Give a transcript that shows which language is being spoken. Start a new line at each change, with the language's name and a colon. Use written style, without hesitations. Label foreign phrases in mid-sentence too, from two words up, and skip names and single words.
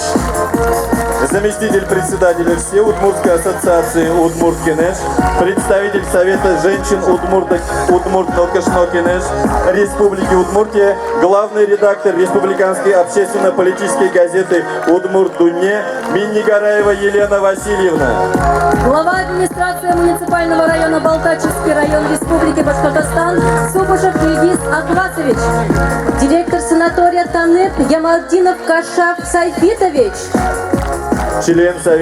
Russian: Заместитель председателя Всеудмуртской ассоциации Удмурт-Кенеш, представитель Совета женщин Удмурт-Нокешно-Кенеш Республики Удмуртия, главный редактор республиканской общественно-политической газеты «Удмурт-Дунье» Миннигараева Елена Васильевна. Глава администрации муниципального района Балтачевский район Республики Башкортостан Субушев Ильгиз Ахватович. Директор санатория Танып Ямалдинов Кашаф Сайфитович. Член Совета